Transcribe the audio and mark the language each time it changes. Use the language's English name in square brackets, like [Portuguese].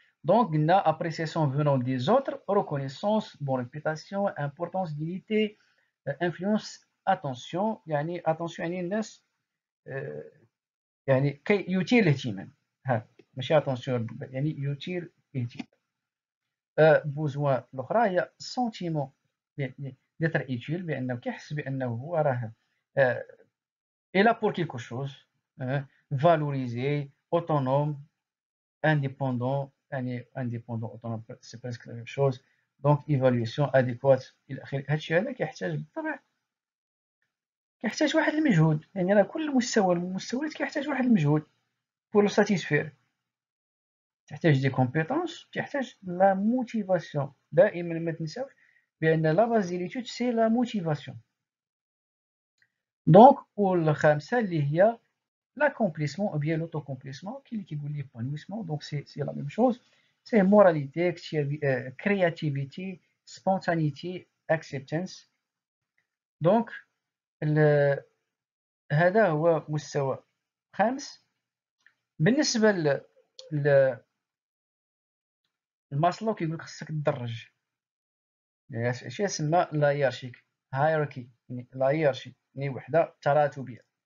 [French] Donc, on a appréciation venant des autres, reconnaissance, bonne réputation, importance, dignité, influence, attention. [Arabic] يعني attention يعني الناس يعني كي يثير الاهتمام. ها ماشي attention يعني يثير الاهتمام. بوزوان الاخرى هي [French] sentiment d'être utile، [Arabic] بانه كيحس بانه هو راه [French] est là pour quelque chose، valorisé، autonome، indépendant. يعني indépendant autonome c'est presque la même chose. donc évaluation adéquate [Arabic] الى اخره. هادشي هذا كيحتاج بالطبع كيحتاج واحد المجهود. يعني راه كل مستوى من المستويات كيحتاج واحد المجهود [French] pour le satisfaire. [Arabic] تحتاج دي كومبيتونس، تحتاج لا موتيفاسيون. دائما ما تنساوش بان لا باز ديال ليتود سي لا موتيفاسيون. دونك والخامسه اللي هي [French] l'accomplissement ou bien l'autocomplissement qui est l'épanouissement. Donc c'est la même chose, c'est moralité, créativité, spontanéité, acceptance. [Arabic] donc هذا هو مستوى خامس. بالنسبه لماسلو كيقول لك خصك تدرج، اش يسمى لا هيرارشيك هايراركي، يعني لا هيرارشي يعني وحده تراتبيه.